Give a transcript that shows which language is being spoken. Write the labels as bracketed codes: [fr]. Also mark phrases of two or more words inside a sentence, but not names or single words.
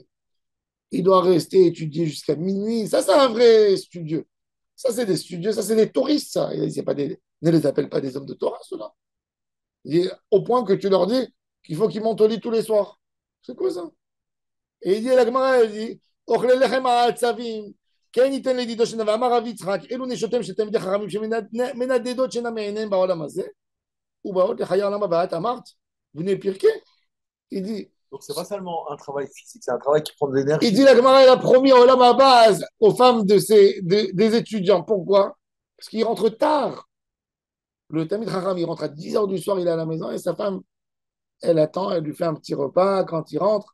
[fr] Il doit rester étudier jusqu'à minuit. Ça, c'est un vrai studieux. Ça, c'est des studieux. Ça, c'est des touristes, ça. Il dit, ne les appelle pas des hommes de Torah, ceux-là. Il dit, au point que tu leur dis qu'il faut qu'ils montent au lit tous les soirs. C'est quoi ça? Et il dit, la Gemara, elle dit, [he] אוכלי לחם העצבים, כן ייתן לדידו שינה, ואמר רב יצחק, אלו נשותיהם של תלמידי חכמים שמנדדות שינה מעיניהם בעולם הזה, ובאות לחיי העולם הבא. את אמרת, בני פרקי. [fr] Il dit, donc c'est pas seulement un travail physique, c'est un travail qui prend de l'énergie. Il dit, la Gemara, elle a promis au [he] עולם הבא [fr] aux femmes des étudiants. Pourquoi? Parce qu'ils rentrent tard. Le [he] תלמיד חכם, [fr] il rentre à 10 heures du soir, il est à la maison, et sa femme, elle attend, elle lui fait un petit repas quand il rentre.